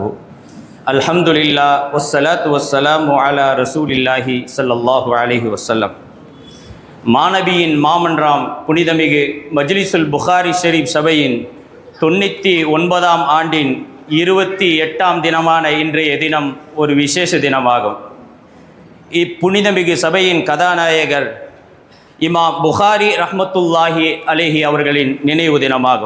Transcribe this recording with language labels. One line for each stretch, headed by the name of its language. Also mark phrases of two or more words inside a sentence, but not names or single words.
Arabic: الحمد لله والصلاة والسلام على رسول الله صلى الله عليه وسلم.
Tamil: மாநபியின் மாமன்றாம் புனிதமிகு மஜ்லிஸுல் புகாரி ஷெரீப் சபையின் 99ஆம் ஆண்டின் 28ஆம் தினமான இன்றைய தினம் ஒரு விசேஷ தினமாகும். இப்புனிதமிகு சபையின் கதாநாயகர் இமாம் புகாரி
Arabic: رحمة الله عليه
Tamil: அவர்களின் நினைவு தினமாகும்.